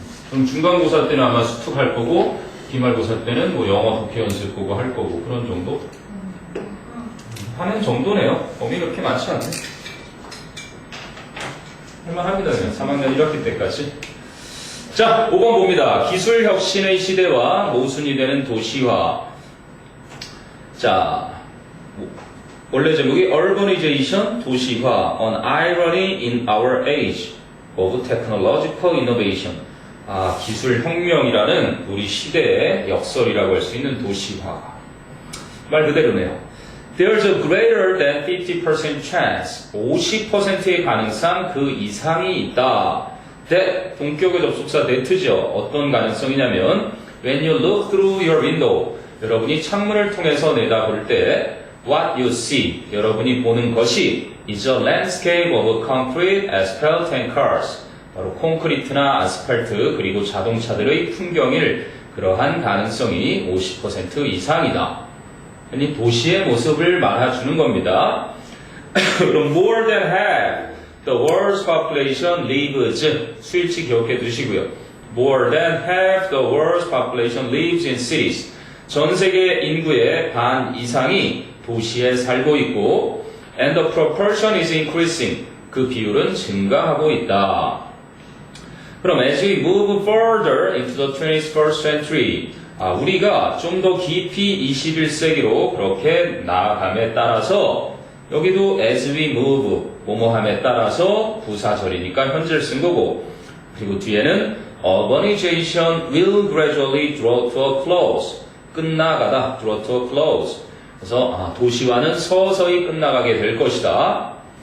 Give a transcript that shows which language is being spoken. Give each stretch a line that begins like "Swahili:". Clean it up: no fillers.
Korean: 그럼 중간고사 때는 아마 수특 할 거고 기말고사 때는 뭐 영어 독해 연습 보고 할 거고 그런 정도? 하는 정도네요. 범위 그렇게 많지 않네. 할만합니다. 그냥 3학년 1학기 때까지. 자, 5번 봅니다. 기술 혁신의 시대와 모순이 되는 도시화. 자, 원래 제목이
English: Urbanization, 도시화, An Irony in Our Age of Technological Innovation.
Korean: 기술 혁명이라는 우리 시대의 역설이라고 할 수 있는 도시화. 말 그대로네요.
English: There's a greater than 50% chance,
Korean: 50%의 가능성 그 이상이 있다. that, 본격의 접속사 that죠. 어떤 가능성이냐면
English: when you look through your window,
Korean: 여러분이 창문을 통해서 내다볼 때
English: what you see,
Korean: 여러분이 보는 것이
English: is a landscape of concrete, asphalt and cars.
Korean: 바로 콘크리트나 아스팔트 그리고 자동차들의 풍경일 그러한 가능성이 50% 이상이다. 아니 도시의 모습을 말해주는 겁니다.
English: 그럼 more than half the world's population lives
Korean: 수일치 기억해 두시고요.
English: More than half the world's population lives in cities.
Korean: 전 세계 인구의 반 이상이 도시에 살고 있고 and the proportion is increasing. 그 비율은 증가하고 있다. 그럼
English: as we move further into the 21st century
Korean: 우리가 좀 더 깊이 21세기로 그렇게 나아감에 따라서 여기도 as we move 뭐뭐함에 따라서 부사절이니까 현재를 쓴 거고 그리고 뒤에는
English: urbanization will gradually draw to a close
Korean: 끝나가다 draw to a close 그래서 도시화는 서서히 끝나가게 될 것이다.